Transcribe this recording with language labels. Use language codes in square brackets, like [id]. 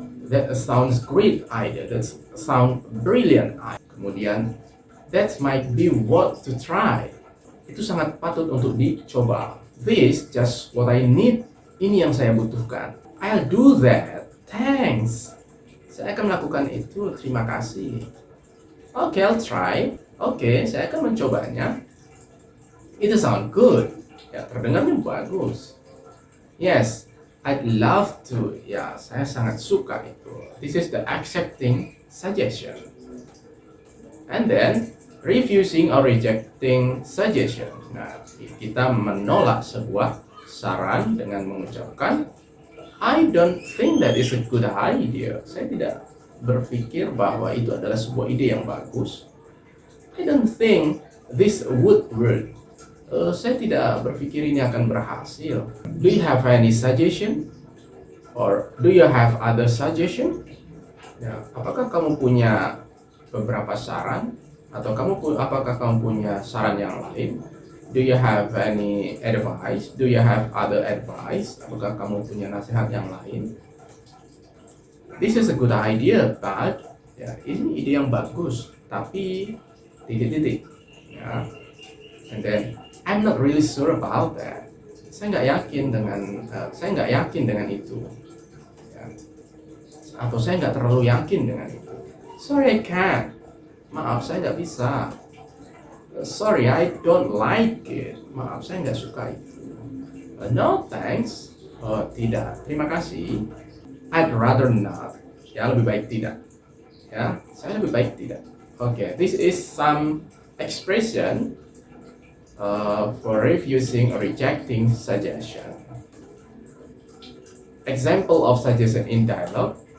[en] That a sounds great idea. That sound brilliant idea. Kemudian, that might be worth to try. [id] Itu sangat patut untuk dicoba. [en] This just what I need. [id] Ini yang saya butuhkan. [en] I'll do that. Thanks. [id] Saya akan melakukan itu. Terima kasih. [en] Okay, I'll try. [id] Okay, saya akan mencobanya. [en] It sound good. Ya, [id] terdengarnya bagus. [en] Yes, I'd love to. [id] Ya, saya sangat suka itu. [en] This is the accepting suggestion. And then refusing or rejecting suggestion. [id] Nah, kita menolak sebuah saran dengan mengucapkan [en] I don't think that is a good idea. [id] Saya tidak berpikir bahwa itu adalah sebuah ide yang bagus. [en] I don't think this would work. [id] Saya tidak berpikir ini akan berhasil. [en] Do you have any suggestion? Or do you have other suggestion? [id] Ya, apakah kamu punya beberapa saran? Atau apakah kamu punya saran yang lain? [en] Do you have any advice? Do you have other advice? [id] Apakah kamu punya nasihat yang lain? [en] This is a good idea, but [id] ya, ini ide yang bagus, tapi titik-titik. Ya. [en] And then I'm not really sure about that. [id] Saya nggak yakin dengan itu. Ya. Atau saya nggak terlalu yakin dengan itu. [en] Sorry, I can't. [id] Maaf, saya nggak bisa. [en] Sorry, I don't like it. [id] Maaf, saya nggak suka itu. [en] No, thanks. [id] Oh, tidak. Terima kasih. [en] I'd rather not. [id] Ya, lebih baik tidak. Ya, saya lebih baik tidak. [en] Okay, this is some expression for refusing or rejecting suggestion. Example of suggestion in dialogue.